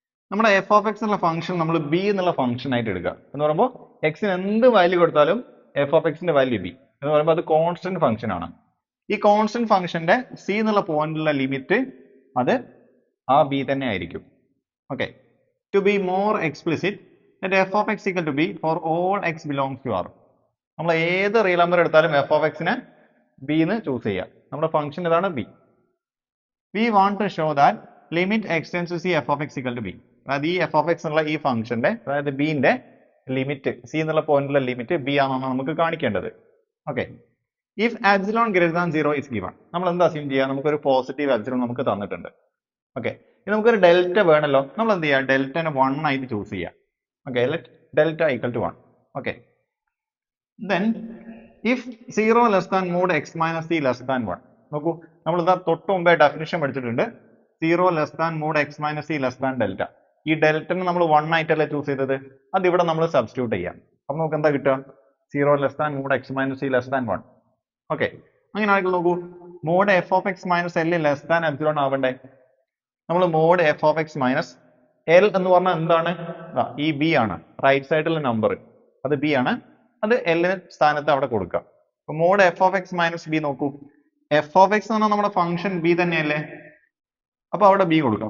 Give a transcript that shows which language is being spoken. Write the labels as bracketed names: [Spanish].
[Malayalam] നമ്മുടെ F of X എന്നുള്ള function നമ്മൾ ബി എന്നുള്ള ഫംഗ്ഷൻ ആയിട്ട് എടുക്കുക എന്ന് പറയുമ്പോൾ എക്സിന് എന്ത് വാല്യൂ കൊടുത്താലും എഫ് ഓഫ് എക്സിന്റെ വാല്യൂ ബി എന്ന് പറയുമ്പോൾ അത് കോൺസ്റ്റന്റ് ഫംഗ്ഷൻ ആണ്. ഈ കോൺസ്റ്റന്റ് ഫംഗ്ഷന്റെ സി എന്നുള്ള പോയിന്റിലുള്ള ലിമിറ്റ് അത് ആ ബി തന്നെ ആയിരിക്കും. Okay, [English] To be more explicit, let f of x equal to b for all x belongs to R. [Malayalam] നമ്മൾ ഏത് റിയൽ നമ്പർ എടുത്താലും f of x നെ b എന്ന് ചൂസ് ചെയ്യാം. നമ്മുടെ ഫംഗ്ഷൻ ഇതാണ് b. [English] We want to show that limit x tends to c f of x equal to b. [Malayalam] അതായത് ഈ f of x എന്നുള്ള ഈ ഫംഗ്ഷന്റെ അതായത് b ന്റെ ലിമിറ്റ് c എന്നുള്ള പോയിന്റിലെ ലിമിറ്റ് b ആണെന്നാണ് നമുക്ക് കാണിക്കേണ്ടത്. Okay. [English] If epsilon greater than 0 is given, [Malayalam] നമ്മൾ എന്താ അസ്യൂം ചെയ്യുക? നമുക്കൊരു പോസിറ്റീവ് എപ്സിലോൺ നമുക്ക് തന്നിട്ടുണ്ട്. ഓക്കെ. ഇനി നമുക്കൊരു ഡെൽറ്റ വേണമല്ലോ. നമ്മൾ എന്ത് ചെയ്യുക? ഡെൽറ്റനെ 1 ആയിട്ട് ചൂസ് ചെയ്യുക. Okay. [English] Let delta equal to 1. Okay. Then if 0 less than mod x minus c less than 1. [Malayalam] നോക്കൂ, നമ്മൾ ഇതാ തൊട്ട് മുമ്പേ ഡെഫിനിഷൻ പഠിച്ചിട്ടുണ്ട്. [English] 0 less than mod x minus c less than delta. [Malayalam] ഈ ഡെൽറ്റനെ നമ്മൾ 1 ആയിട്ടല്ലേ ചൂസ് ചെയ്തത്? അത് ഇവിടെ നമ്മൾ സബ്സ്റ്റിറ്റ്യൂട്ട് ചെയ്യാം. അപ്പോൾ നമുക്ക് എന്താ കിട്ടുക? [English] 0 less than mod x minus c less than 1. Okay. [Malayalam] അങ്ങനെ ആണെങ്കിൽ നോക്കൂ, [English] Mod f of x minus l less than epsilon ആവണ്ടേ? നമ്മൾ mod f of x minus l [Malayalam] എന്ന് പറഞ്ഞാൽ എന്താണ്? ഈ ബി ആണ്, റൈറ്റ് സൈഡിലെ നമ്പർ, അത് ബി ആണ്. അത് എല്ലിന് സ്ഥാനത്ത് അവിടെ കൊടുക്കാം. അപ്പൊ mode F of X minus B നോക്കൂ, എഫ് ഓഫ് എക്സ് എന്ന് പറഞ്ഞാൽ നമ്മുടെ ഫംഗ്ഷൻ ബി തന്നെയല്ലേ? അപ്പൊ അവിടെ ബി കൊടുക്കാം.